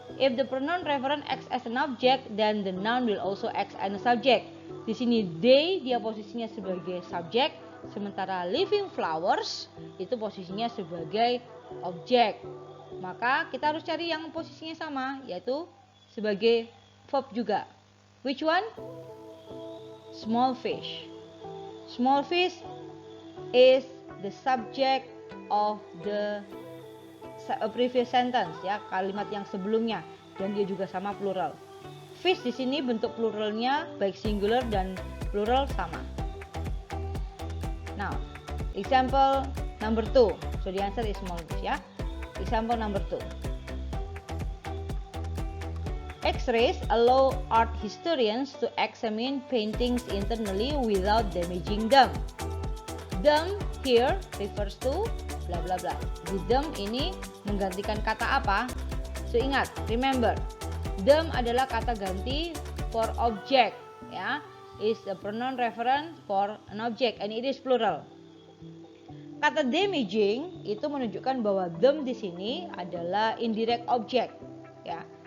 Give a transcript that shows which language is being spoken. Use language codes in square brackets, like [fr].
[en] If the pronoun referent acts as an object, then the noun will also act as a subject. [id] Di sini they dia posisinya sebagai subjek, sementara living flowers itu posisinya sebagai objek. Maka kita harus cari yang posisinya sama, yaitu sebagai verb juga. [en] Which one? Small fish. Small fish is the subject of the previous sentence, ya, [id] kalimat yang sebelumnya, dan dia juga sama plural. Fish di sini bentuk pluralnya baik singular dan plural sama. [en] Now, example number 2. So the answer is small fish ya. Example number 2. X-rays allow art historians to examine paintings internally without damaging them. Them here refers to bla bla bla. [id] Di them ini menggantikan kata apa? So ingat, remember, them adalah kata ganti [en] for object [id] ya. [en] Is a pronoun reference for an object and it is plural. [id] Kata damaging itu menunjukkan bahwa them di sini adalah indirect object ya.